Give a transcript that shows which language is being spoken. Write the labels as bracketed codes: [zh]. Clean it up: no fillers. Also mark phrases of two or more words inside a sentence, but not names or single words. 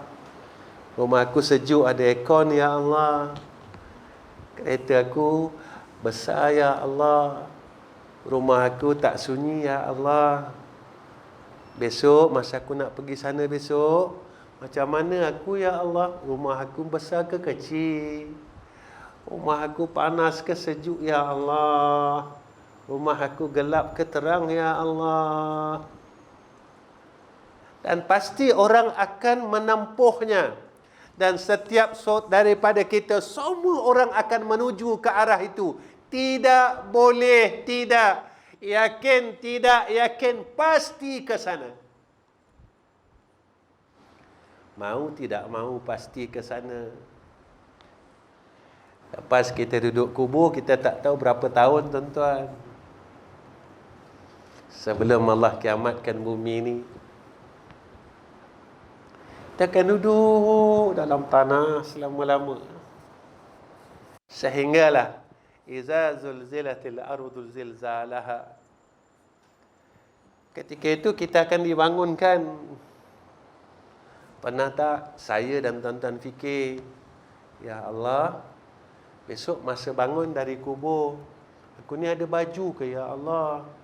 [ms] Rumah aku sejuk, ada aircon ya Allah. Kereta aku besar ya Allah. Rumah aku tak sunyi ya Allah. Besok masa aku nak pergi sana besok, macam mana aku ya Allah? Rumah aku besar ke kecil? Rumah aku panas ke sejuk ya Allah? Rumah aku gelap ke terang ya Allah? Dan pasti orang akan menempuhnya. Dan setiap daripada kita, semua orang akan menuju ke arah itu. Tidak boleh tidak. Yakin tidak yakin, pasti ke sana. Mau tidak mau, pasti ke sana. Lepas kita duduk kubur, kita tak tahu berapa tahun tuan-tuan. Sebelum Allah kiamatkan bumi ni, kita akan duduk dalam tanah selama-lama. [ar] Sehinggalah iza zulzilatil ardu zilzalaha. [ms] Ketika itu kita akan dibangunkan. Pernah tak saya dan tuan-tuan fikir, ya Allah, besok masa bangun dari kubur, aku ni ada baju ke ya Allah?